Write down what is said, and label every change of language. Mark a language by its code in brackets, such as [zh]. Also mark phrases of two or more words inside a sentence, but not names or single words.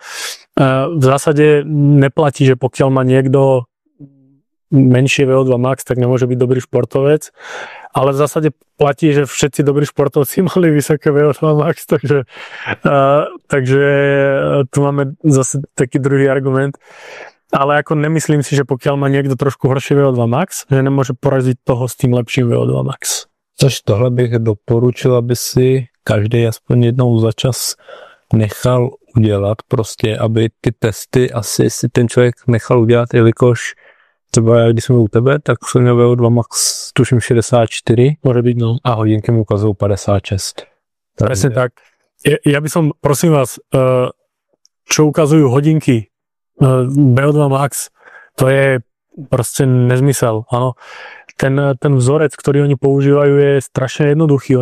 [sk] V zásade neplatí, že pokiaľ má niekto menšie VO2 max, tak nemôže byť dobrý športovec, ale v zásade platí, že všetci dobrí športovci mali vysoké VO2 max, takže tu máme zase taký druhý argument. Ale ako nemyslím si, že pokiaľ má niekto trošku horšie VO2 max, že nemôže poraziť toho s tým lepším VO2 max. [cs] Což tohle bych doporučil, aby si každý aspoň jednou za čas nechal udělat, prostě, aby ty testy asi si ten člověk nechal udělat, jelikož třeba já, když jsem u tebe, tak jsem měl VO2 max tuším 64 [sk] Môže byť, no. A hodinky mu ukazujú 56. Presne tak. Ja by som, prosím vás, čo ukazujú hodinky VO2 max, to je proste nezmysel, áno. Ten vzorec, ktorý oni používajú, je strašne jednoduchý.